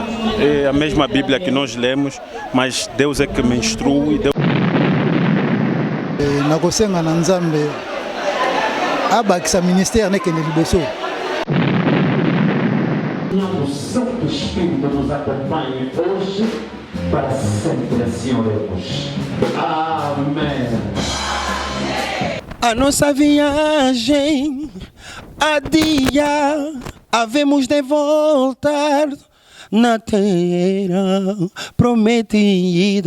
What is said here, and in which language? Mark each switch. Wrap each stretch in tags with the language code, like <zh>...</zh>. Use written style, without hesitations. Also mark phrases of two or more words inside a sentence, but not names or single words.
<pt>É a mesma Bíblia que nós lemos, mas Deus é que me instrui. E Deus...</pt> <ln>Na kosenga na Nzambe abakisa ministère nekende liboso.</ln> <pt>O Santo Espírito nos acompanhe hoje para sempre, assim oremos. Amém. A nossa viagem a dia havemos de voltar na terra prometida.</pt>